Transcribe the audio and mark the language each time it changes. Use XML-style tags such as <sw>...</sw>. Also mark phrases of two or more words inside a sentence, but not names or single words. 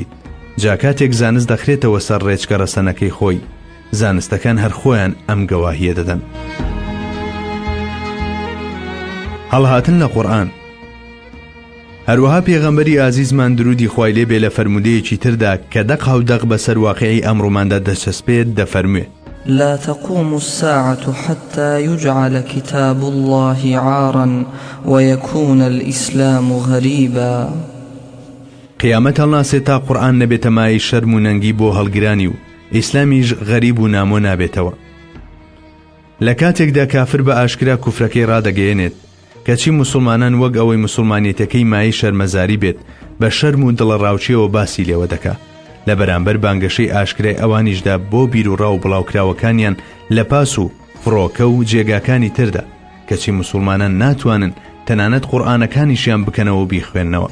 <ckb>جا کاتێک زانست دەخرێتەوە سەر ڕێچکە ڕەسەنەکەی خۆی زانستەکان هەر خۆیان ئەم گەواهیە دەدەن. هەڵهاتن لە قورئان. هەروەها پێغەمبەری ئازیزمان درودی خوای لێ بێ لە فەرمودەیەکی تردا کە دەق هەودەق بەسەر واقعی ئەمڕۆماندا دەچەسپێت دەفەرموێ:</ckb> <ar>لا تقوم الساعة حتى يجعل كتاب الله عارا ويكون الإسلام غريبا.</ar> <ckb>قیامەت هەڵناسێت تا قورئان نەبێتە مای شەرم و نەنگی بۆ هەڵگرانی و ئیسلامیش غەریب و نامۆ نابێتەوە. لە کاتێکدا کافر بە ئاشکرا کوفرەکەی ڕادەگەیەنێت کەچی مسلمانان وەک ئەوەی مسلمانیەتەکەی مای شەرمەزاری بێت بە شەرم و دڵە ڕاوچیەوە باسی لێوە دەکا لە بەرامبەر بانگەشەی ئاشکرای ئەوانیشدا بۆ بیر و ڕاو بڵاوکراوەکانیان لە پاس و فڕۆکە و جێگاکانی تردا کەچی مسلمانان ناتوانن تەنانەت قورئانەکانیشیان بکەنەوە و بیخوێننەوە.</ckb>